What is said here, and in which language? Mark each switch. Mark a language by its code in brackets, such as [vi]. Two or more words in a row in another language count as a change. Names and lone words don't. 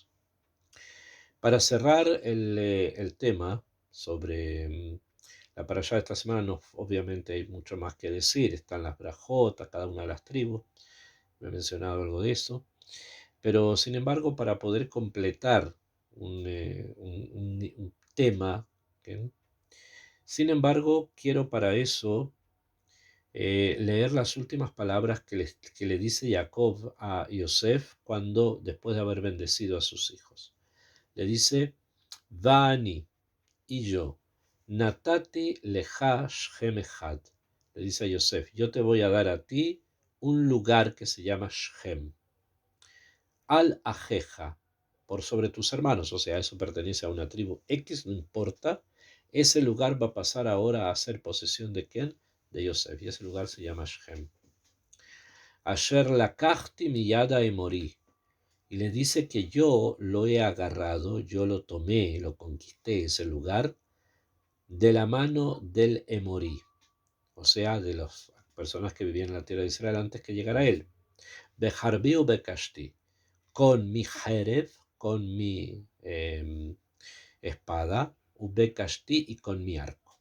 [es] Para cerrar el tema sobre la parashá de esta semana, no, obviamente hay mucho más que decir, están las brajotas, cada una de las tribus, me he mencionado algo de eso, pero sin embargo, para poder completar un tema, ¿okay? Sin embargo, quiero para eso leer las últimas palabras que le dice Jacob a Yosef cuando, después de haber bendecido a sus hijos. Le dice, Vani, y yo, [he] נתתי לך שכם אחד. [es] Le dice a Yosef, yo te voy a dar a ti un lugar que se llama Shem. [he] על אחיך, [es] por sobre tus hermanos, o sea, eso pertenece a una tribu X, no importa, ese lugar va a pasar ahora a ser posesión de ¿quién? De Yosef, y ese lugar se llama Shem. [he] אשר לקחתי מיד האמורי, [es] y le dice que yo lo he agarrado, yo lo tomé, lo conquisté, ese lugar, de la mano del emorí, o sea, de las personas que vivían en la tierra de Israel antes que llegara él. [he] בחרבי ובקשתי, [es] con mi jerez, con mi espada, ubekashti, y con mi arco.